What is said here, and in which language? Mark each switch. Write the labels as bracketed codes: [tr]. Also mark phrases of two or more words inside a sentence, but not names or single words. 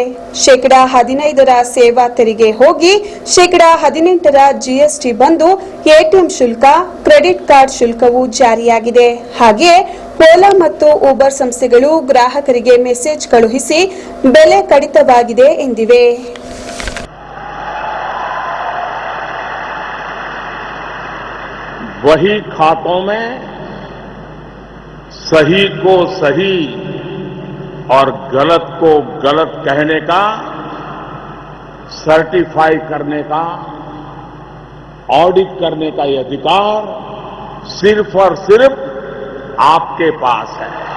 [kn] ಶೇಕಡಾ 15ರ ಸೇವಾ ತೆರಿಗೆ ಹೋಗಿ ಶೇಕಡಾ 18ರ ಜಿಎಸ್ಟಿ ಬಂದು ಎಟಿಎಂ ಶುಲ್ಕ, [en] credit card [kn] ಶುಲ್ಕವೂ ಜಾರಿಯಾಗಿದೆ. ಹಾಗೆಯೇ ಓಲಾ ಮತ್ತು ಊಬರ್ ಸಂಸ್ಥೆಗಳು ಗ್ರಾಹಕರಿಗೆ ಮೆಸೇಜ್ ಕಳುಹಿಸಿ ಬೆಲೆ ಕಡಿತವಾಗಿದೆ ಎಂದಿವೆ. [hi] वही खातों में सही को सही और गलत को गलत कहने का, सर्टिफाई करने का, ऑडिट करने का ये अधिकार सिर्फ और सिर्फ आपके पास है.